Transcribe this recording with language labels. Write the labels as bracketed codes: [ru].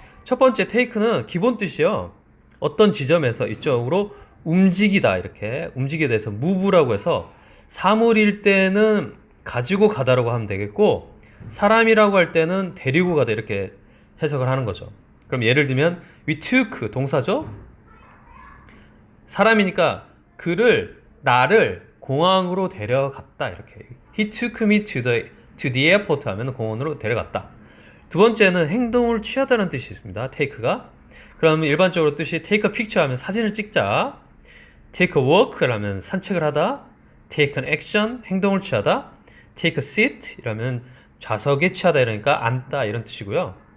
[ko] 첫 번째 take는 기본 뜻이요. 어떤 지점에서 이쪽으로 움직이다, 이렇게 움직이게 돼서 move라고 해서 사물일 때는 가지고 가다라고 하면 되겠고, 사람이라고 할 때는 데리고 가다 이렇게 해석을 하는 거죠. 그럼 예를 들면 we took 동사죠. 사람이니까 나를 공항으로 데려갔다, 이렇게. [en] He took me to the airport [ko] 하면 공원으로 데려갔다. 두 번째는 행동을 취하다는 뜻이 있습니다. take가. 그러면 일반적으로 뜻이 take a picture 하면 사진을 찍자. take a walk 하면 산책을 하다. take an action 행동을 취하다. take a seat 이라면 좌석에 취하다, 이러니까 앉다 이런 뜻이고요.